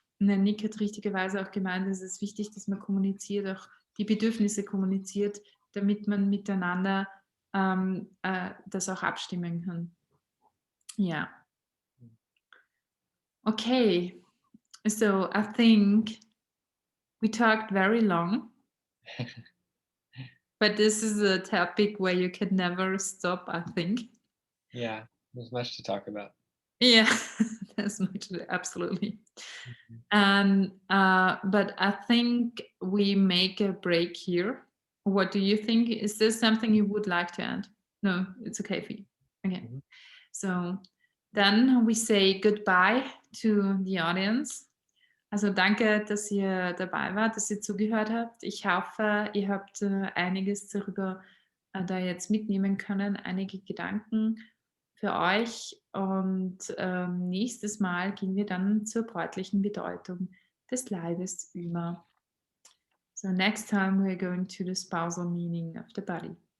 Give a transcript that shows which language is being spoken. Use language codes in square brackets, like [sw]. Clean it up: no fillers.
[de] Und der Nick hat richtigerweise auch gemeint, es ist wichtig, dass man kommuniziert, auch die Bedürfnisse kommuniziert, damit man miteinander das auch abstimmen kann. Ja. [en] Okay, so I think we talked very long, but this is a topic where you can never stop, I think. Yeah, there's much to talk about. Yeah, that's much, absolutely. Mhm. And but I think we make a break here. What do you think? Is there something you would like to add? No, it's okay for you. Okay. Mhm. So then we say goodbye to the audience. [de] Also danke, dass ihr dabei wart, dass ihr zugehört habt. Ich hoffe, ihr habt einiges darüber da jetzt mitnehmen können, einige Gedanken für euch. Und nächstes Mal gehen wir dann zur bräutlichen Bedeutung des Leibes über. [en] So next time we're going to the spousal meaning of the body.